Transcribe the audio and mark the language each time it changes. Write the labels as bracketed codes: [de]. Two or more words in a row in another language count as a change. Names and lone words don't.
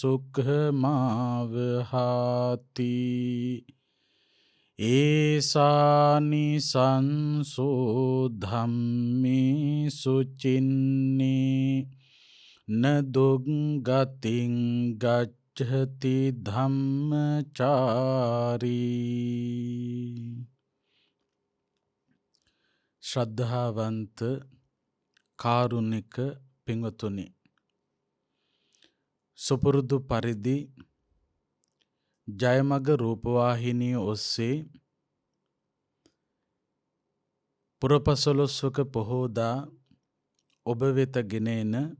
[pi] සුඛමාවහාති ඒසානි සංසෝ ධම්මේ සුචින්නේ නදුග්ගතින් ගච්ඡති ධම්මචාරී. [si] ශ්‍රද්ධාවන්ත කාරුණික පින්වතුනි, සුපුරුදු පරිදි ජයමග රූපවාහිනිය ඔස්සේ පුරපසළොස්වක පොහෝදා ඔබ වෙත ගෙනෙන